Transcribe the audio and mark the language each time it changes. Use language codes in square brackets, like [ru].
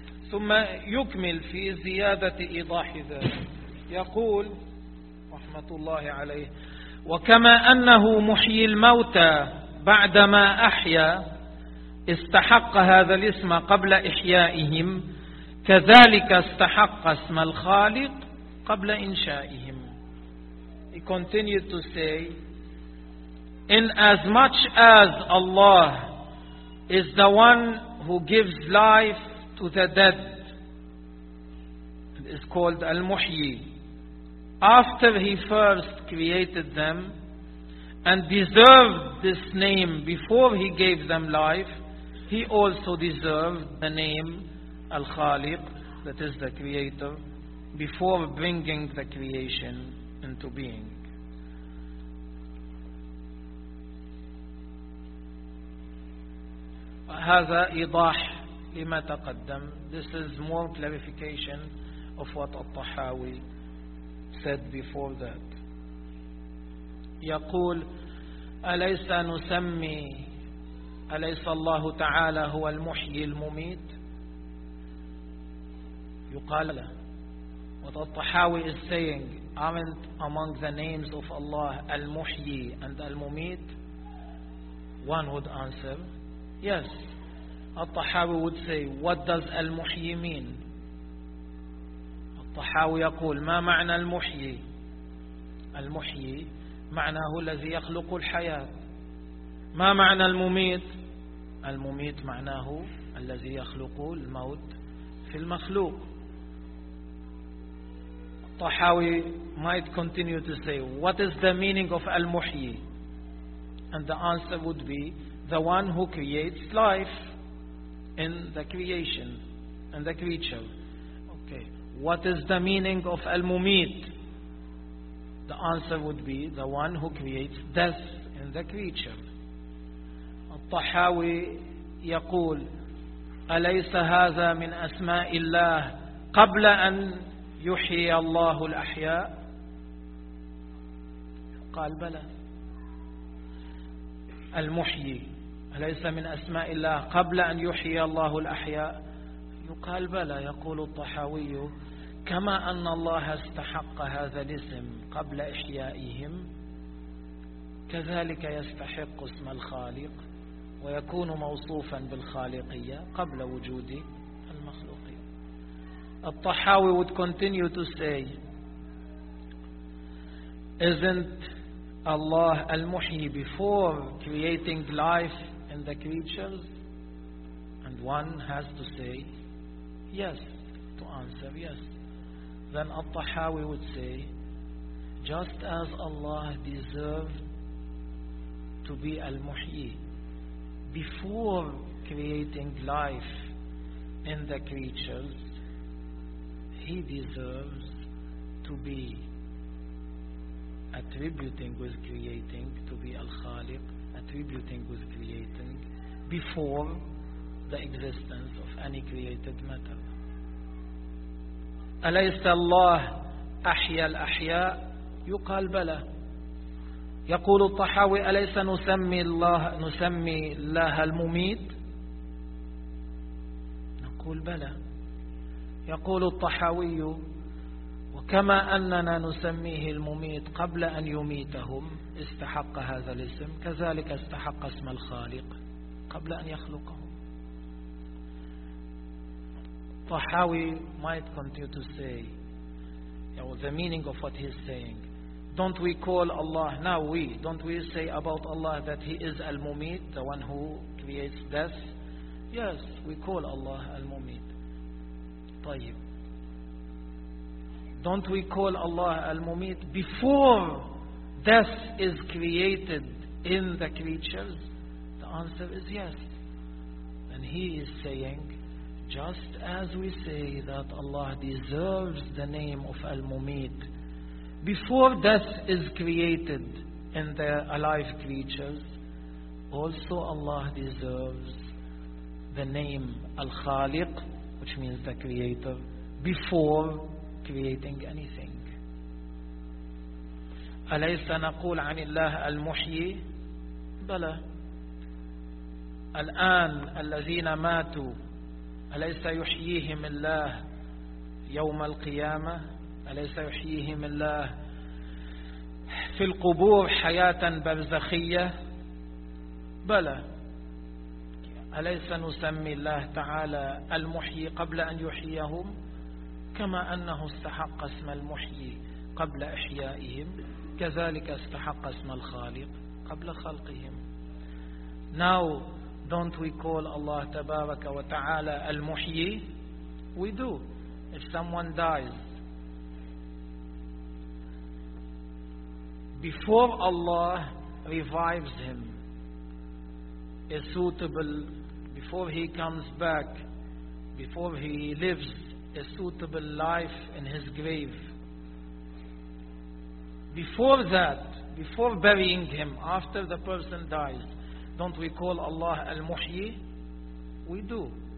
[ar] ثم يكمل في زيادة إيضاح ذلك يقول رحمة الله عليه وكما أنه محيي الموتى بعدما أحيا استحق هذا الاسم قبل إحيائهم كذلك استحق اسم الخالق قبل إنشائهم. [en] He continued to say, in as much as Allah is the one who gives life to the dead, it is called Al-Muhyi, after he first created them and deserved this name before he gave them life, he also deserved the name Al-Khaliq, that is the creator, before bringing the creation into being. [ar] هذا إيضاح لما تقدم. [en] This is more clarification of what Al-Tahawi said before that. [ar] يقول أليس نسمي أليس الله تعالى هو المحيي المميت. يقال له. [en] What Al-Tahawi is saying, aren't among the names of Allah Al-Muhyi and Al-Mumit? One would answer, yes. Al-Tahawi would say, what does Al-Muhyi mean? [ar] Al-Tahawi يقول ما معنى المحيي؟ المحيي معناه الذي يخلق الحياة. ما معنى المميت؟ المميت معناه الذي يخلق الموت في المخلوق. [en] Al-Tahawi might continue to say, what is the meaning of Al-Muhyi? And the answer would be, the one who creates life in the creation, and the creature. Okay. What is the meaning of Al-Mumit? The answer would be, the one who creates death in the creature. [ar] Al-Tahawi يقول, أليس هذا من أسماء الله قبل أن يحيي الله الأحياء؟ قال بلى. المحيي أليس من أسماء الله قبل أن يحيي الله الأحياء؟ يقال بلى. يقول الطحاوي كما أن الله استحق هذا الاسم قبل إحيائهم كذلك يستحق اسم الخالق ويكون موصوفا بالخالقية قبل وجود المخلوقين. [en] الطحاوي would continue to say, isn't Allah المحيي before creating life in the creatures? And one has to say yes, to answer yes. Then Al-Tahawi would say, just as Allah deserved to be Al-Muhyi before creating life in the creatures, he deserves to be attributing with creating, to be Al-Khaliq, attributing with creating before the existence of any created matter. [ar] أليس الله أحيا الأحياء؟ يقال بلى. يقول الطحاوي أليس نسمي الله المميت؟ نقول بلى. يقول الطحاوي وكما أننا نسميه المميت قبل أن يميتهم استحق هذا الاسم كذلك استحق اسم الخالق قبل أن يخلقهم. [en] طحاوي might continue to say, you know, the meaning of what he is saying, don't we call Allah, now we, don't we say about Allah that he is al-mumit, the one who creates death, Yes, we call Allah Al-Mumit. [ar] طيب. [en] Don't we call Allah Al-Mumit before death is created in the creatures? The answer is yes. And he is saying, just as we say that Allah deserves the name of Al-Mumit, before death is created in the alive creatures, also Allah deserves the name Al-Khaliq, which means the creator, before creating anything. [ar] أَلَيْسَ نَقُولْ عَنِ اللَّهِ أَلْمُحْيِي بَلَى الْآنَ الَّذِينَ مَاتُوا أَلَيْسَ يُحْيِيهِمِ اللَّهِ يَوْمَ الْقِيَامَةِ أَلَيْسَ يُحْيِيهِمِ اللَّهِ في القبور حياة برزخية بلى أليس نسمي الله تعالى المحيي قبل أن يحييهم كما أنه استحق اسم المحيي قبل إحيائهم كذلك استحق اسم الخالق قبل خلقهم. [en] Now don't we call Allah [ar] تبارك وتعالى المحيي؟ [en] We do. If someone dies before Allah revives him, is suitable, before he comes back, before he lives a suitable life in his grave, before that, before burying him, after the person dies, don't we call Allah Al-Muhyi? We do.